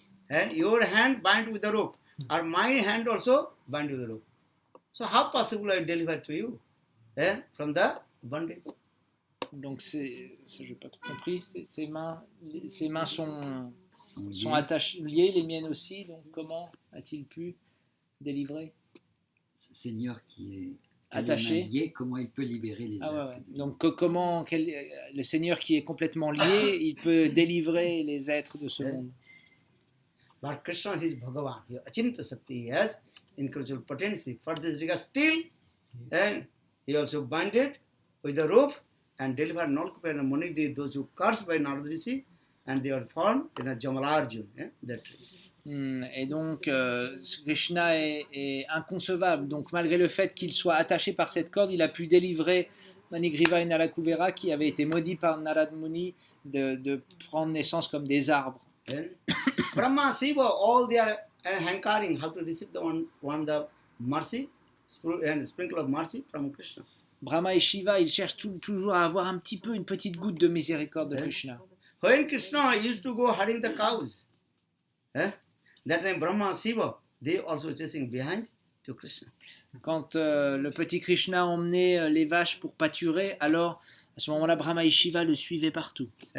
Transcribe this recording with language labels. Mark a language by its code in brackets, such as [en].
[en] And your hand bind with the rope, or my hand also bind with the rope. So how possible I deliver to you from the bondage? [fr] Donc ça j'ai pas trop compris. Ses mains sont attachées, liées, les miennes aussi. Donc comment a-t-il pu délivrer? Ce Seigneur qui est Attaché. lié, comment il peut libérer les êtres? Ouais. Donc le Seigneur qui est complètement lié, il peut délivrer les êtres de ce monde. [en] But Krishna is Bhagavan. He Achinta Sakti, he has incredible potency. For this regard, still, and he also binded with the rope and delivered Nolkuper and Monigri, those who cursed by Narad Rishi, and they were found in a Jamalarjun, that tree. [fr] Et donc, Krishna est inconcevable. Donc, malgré le fait qu'il soit attaché par cette corde, il a pu délivrer Manigriva et Nalakuvera, qui avaient été maudits par Narad Muni de prendre naissance comme des arbres. [en] Brahma, Shiva, all they are hankering how to receive the mercy and sprinkle of mercy from Krishna. [fr] Brahma et Shiva, ils cherchent toujours à avoir un petit peu, une petite goutte de miséricorde de Krishna. [en] When Krishna used to go herding the cows, that time Brahma, Shiva, they also chasing behind to Krishna. [fr] Quand le petit Krishna emmenait les vaches pour pâturer, alors à ce moment-là, Brahma et Shiva le suivaient partout.